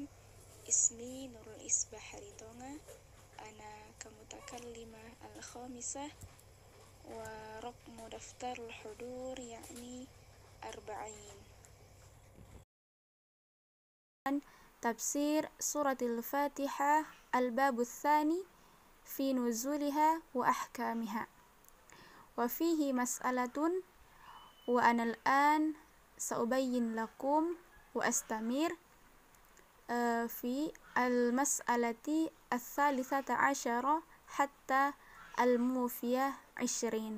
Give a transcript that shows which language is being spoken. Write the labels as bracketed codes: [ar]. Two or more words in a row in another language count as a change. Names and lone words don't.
[ar] اسمي Nurul Isbah Haridonga، أنا كالمتكلمة الخامسة، ورقم دفتر الحضور يعني 40. تفسير سورة الفاتحة, الباب الثاني, في نزولها وأحكامها. وفيه مسألة وأنا الآن سأبين لكم وأستمر في المسألة 13 حتى الموفية 20.